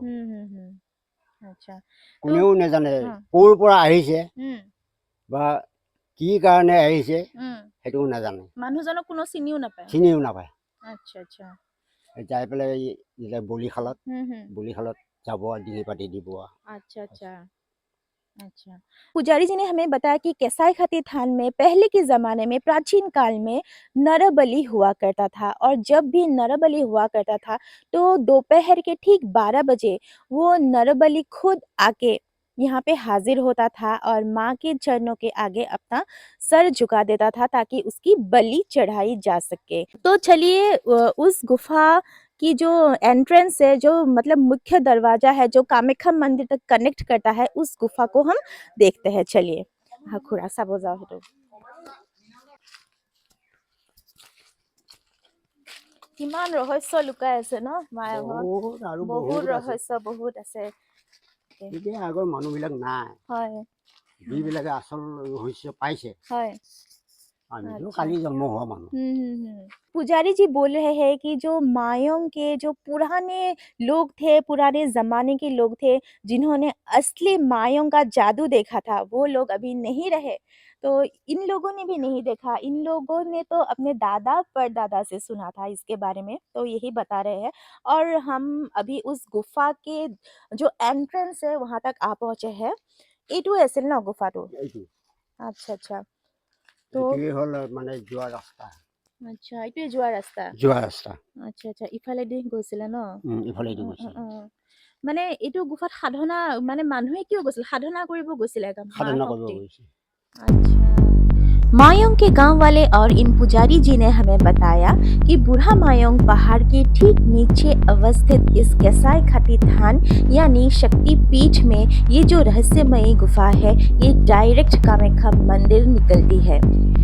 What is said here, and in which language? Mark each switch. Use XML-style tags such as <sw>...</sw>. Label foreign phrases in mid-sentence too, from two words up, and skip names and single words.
<as>হুম হুম হুম আচ্ছা কোনেও নাজানে হুম ক'ৰ পৰা আহিছে হুম বা কি কাৰণে আহিছে হুম সেইটোও নাজানে, মানুহজনক কোনো চিনিও নাপায়। চিনিও নাপায়। আচ্ছা আচ্ছা যাই পেলাই যেতিয়া বলিশালত হুম হুম বলিশালত যাব, ডিঙি পাতি দিব।</as> <hi>अच्छा अच्छा अच्छा पुजारी जी ने हमें बताया कि केसाई खाती थान में पहले के ज़माने में प्राचीन काल में नरबलि हुआ करता था और जब भी नरबलि हुआ करता था तो दोपहर के ठीक 12 बजे वो नरबलि खुद आके यहाँ पे हाजिर होता था और माँ के चरणों के आगे अपना सर झुका देता था ताकि उसकी बलि चढ़ाई जा सके। तो चलिए उस गुफा की जो एंट्रेंस है, जो मतलब मुख्य दरवाजा है जो कामाख्या मंदिर तक कनेक्ट करता है, उस गुफा को हम देखते हैं। चलिए हाँ खुरा सा बजाओ तो</hi> <as>কিমান ৰহস্য লুকাই আছে ন মায়াঙত, বহুত আৰু বহুত বহুত আছে। ৰহস্য বহুত আছে। এতিয়া আগৰ মানুহবিলাক নাই, হয় যিবিলাকে আচল ৰহস্য পাইছে, হয় আমিতো</as> <hi>अच्छा</hi> <as>কালি জন্ম হোৱা মানুহ।</as> <hi>पुजारी जी बोल रहे हैं कि जो मायोंग के जो पुराने लोग थे, पुराने ज़माने के लोग थे, जिन्होंने असली मायोंग का जादू देखा था, वो लोग अभी नहीं रहे। तो इन लोगों ने भी नहीं देखा, इन लोगों ने तो अपने दादा परदादा से सुना था इसके बारे में, तो यही बता रहे हैं। और हम अभी उस गुफा के जो एंट्रेंस है वहाँ तक आ पहुँचे हैं।</hi> <as>এইটো আছিল ন গুফাটো? এইটো আচ্ছা আচ্ছা তো এইটোৱে হ'ল মানে যোৱা ৰাস্তা, আচ্ছা এইটোৱে যোৱা ৰাস্তা। যোৱা ৰাস্তা। আচ্ছা আচ্ছা ইফালেদি গৈছিলে ন? ইফালেদি গৈছে, মানে এইটো গুফাত সাধনা মানে মানুহে কিয় গৈছিল? সাধনা কৰিব গৈছিলে একদম মাৰ সাধনা কৰিব শক্তি। গৈছে।</as> <hi>अच्छा मायोंग के गांव वाले और इन पुजारी जी ने हमें बताया कि बूढ़ा मायोंग पहाड़ के ठीक नीचे अवस्थित इस केसाई खाती थान यानी शक्ति पीठ में ये जो रहस्यमयी गुफा है, ये डायरेक्ट कामाख्या मंदिर निकलती है।</hi>